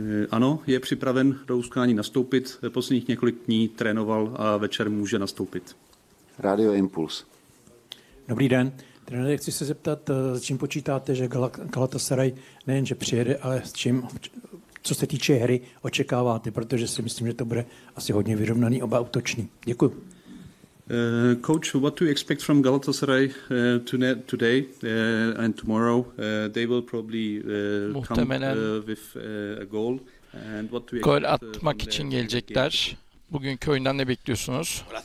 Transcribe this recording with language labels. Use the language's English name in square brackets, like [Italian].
[Czech] Ano, je připraven do utkání nastoupit. Posledních několik dní trénoval a večer může nastoupit. Radio Impuls. Dobrý den. Trenére, chci se zeptat, s čím počítáte, že Galatasaray nejenže přijede, ale s čím, co se týče hry, očekáváte, protože si myslím, že to bude asi hodně vyrovnaný, oba útoční. Děkuji. [English] Coach, what do you expect from Galatasaray today and tomorrow? They will probably come with a goal. And what do you [Turkish] gol atmak için gelecekler. Bugünkü oyundan ne bekliyorsunuz?